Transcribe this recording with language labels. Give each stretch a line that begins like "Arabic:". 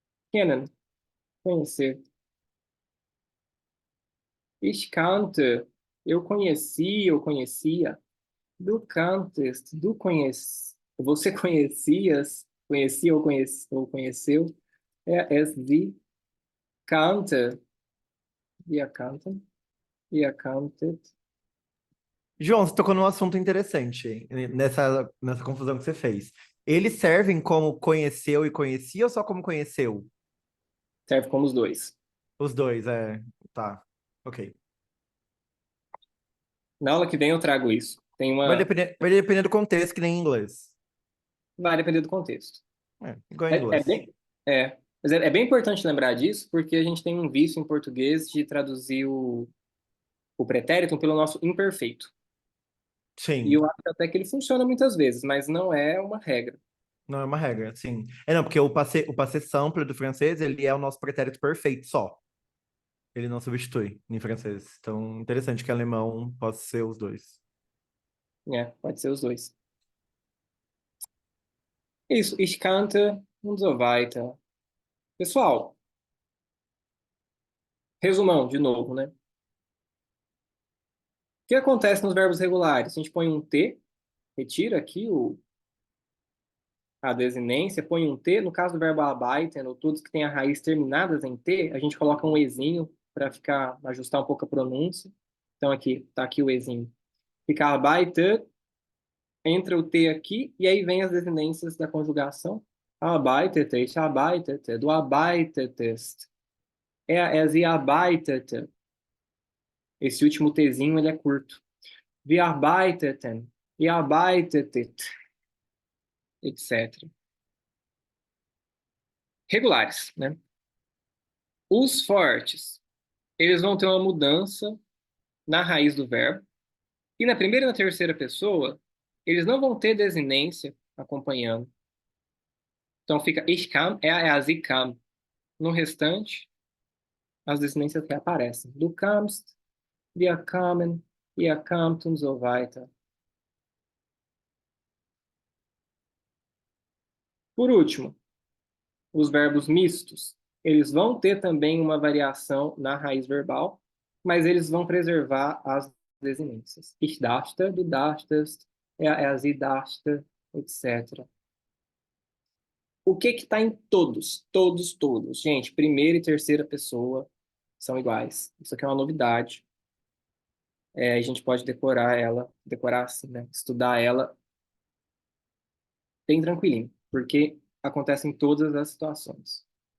German: Kennen,
Portuguese: conhecer.
German: Ich kannte,
Portuguese: eu conheci, eu conhecia.
German: Du kanntest,
Portuguese: du conhece, você conhecias, conhecia ou conheceu.
German: Es sie kannte, wir kannten, ihr kanntet.
Portuguese: João, você tocou num assunto interessante nessa confusão que você fez. Eles servem como conheceu e conhecia ou só como conheceu? Serve como os dois. Os dois, é. Tá. Ok. Na aula que vem eu trago isso. Tem uma. Vai depender do contexto, que nem em inglês. Vai depender do contexto. É, igual em É inglês. bem. Mas é bem importante lembrar disso, porque a gente tem um vício em português de traduzir o pretérito pelo nosso imperfeito. E Sim, eu acho até que ele funciona muitas vezes, mas não é uma regra. não é uma regra, sim. É não, porque o passé simple do francês, ele é o nosso pretérito perfeito só. Ele não substitui em francês. Então, interessante que alemão possa ser os dois. Pode ser os dois. Isso,
German: ich kannte und so weiter.
Portuguese: Pessoal, resumão de novo, né? O que acontece nos verbos regulares? A gente põe um T, retira aqui a desinência, põe um T. No caso do verbo arbeiten, ou todos que têm a raiz terminadas em T, a gente coloca um Ezinho para ficar, ajustar um pouco a pronúncia. Então aqui, tá aqui o Ezinho. Fica arbeitet, entra o T aqui, e aí vem as desinências da conjugação.
German: Arbeitete, ich arbeitete, du arbeitetest. Sie arbeitete.
Portuguese: Esse último Tzinho, ele é curto.
German: Wir arbeiteten, ihr arbeitetet, etc.
Portuguese: Regulares, né? Os fortes, eles vão ter uma mudança na raiz do verbo. E na primeira e na terceira pessoa, eles não vão ter desinência acompanhando. Então fica
German: ich kam, sie kam.
Portuguese: No restante, as desinências reaparecem.
German: Du kamst, wir kamen, ihr kamt und so weiter.
Portuguese: Por último, os verbos mistos, eles vão ter também uma variação na raiz verbal, mas eles vão preservar as desinências.
German: Ich dachte, du dachtest, sie dachte, etc.
Portuguese: O que está em todos? Todos, todos. Gente, primeira e terceira pessoa são iguais. Isso aqui é uma novidade. A gente pode decorar assim, né? Estudar ela bem tranquilinho, porque acontece em todas as situações.